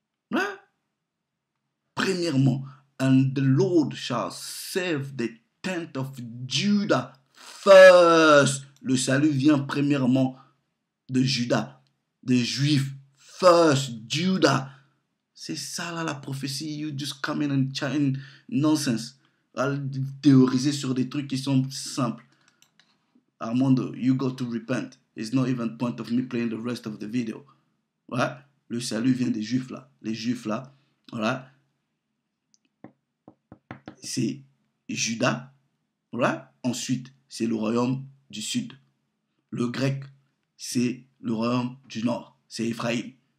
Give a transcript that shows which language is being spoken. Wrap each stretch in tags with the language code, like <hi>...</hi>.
<en>Right?</en> <fr>Premièrement,</fr> <en>and the Lord shall save the tent of Judah first.</en> <fr>Le salut vient premièrement de Juda, des Juifs.</fr> <en>First, Judah.</en> <fr>C'est ça là la prophétie.</fr> <en>You just come in and chant nonsense.</en> <fr>À théoriser sur des trucs qui sont simples.</fr> <en>Armando, you got to repent. It's not even point of me playing the rest of the video.</en> <fr>Ouais? Le salut vient des Juifs là. Les Juifs là, voilà. C'est Juda. Voilà. Ensuite, c'est le royaume du sud. Le grec, c'est le royaume du nord. C'est Éphraïm.</fr>